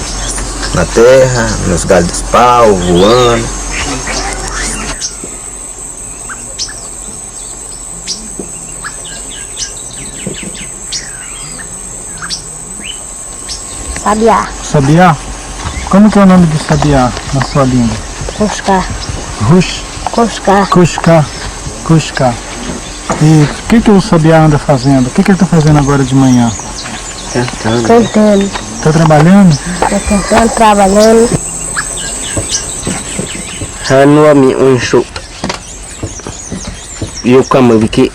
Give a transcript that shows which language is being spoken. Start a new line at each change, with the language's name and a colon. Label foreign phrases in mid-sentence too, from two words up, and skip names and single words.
Portuguese: Na terra, nos galhos dos pau, voando. Sabiá. Sabiá? Como que é o nome de sabiá na sua língua? Cusca. Rush? Cusca. Cusca. Cusca. E o que o sabiá anda fazendo? O que ele está fazendo agora de manhã? Cantando. Está trabalhando? Tá cantando, trabalhando. Hanu Miunshu. E o Kamabiki.